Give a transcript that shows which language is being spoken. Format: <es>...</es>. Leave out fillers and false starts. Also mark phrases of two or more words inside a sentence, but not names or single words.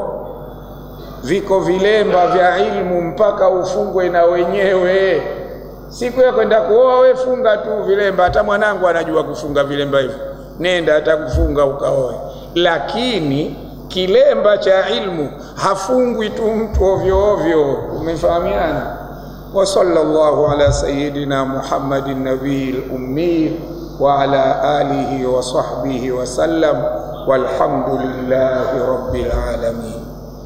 <sw>Viko vilemba vya ilmu mpaka ufungwe na wenyewe. Siku ya kwenda kuoa wewe funga tu vilemba, hata mwanangu anajua kufunga vilemba hivyo. Nenda atakufunga ukaoe. Lakini kilemba cha ilmu hafungwi tu mtu ovyo ovyo. Umefahamiana?</sw> <ar>وصلى الله على سيدنا محمد النبي الأمي وعلى آله وصحبه وسلم، والحمد لله رب العالمين.</ar>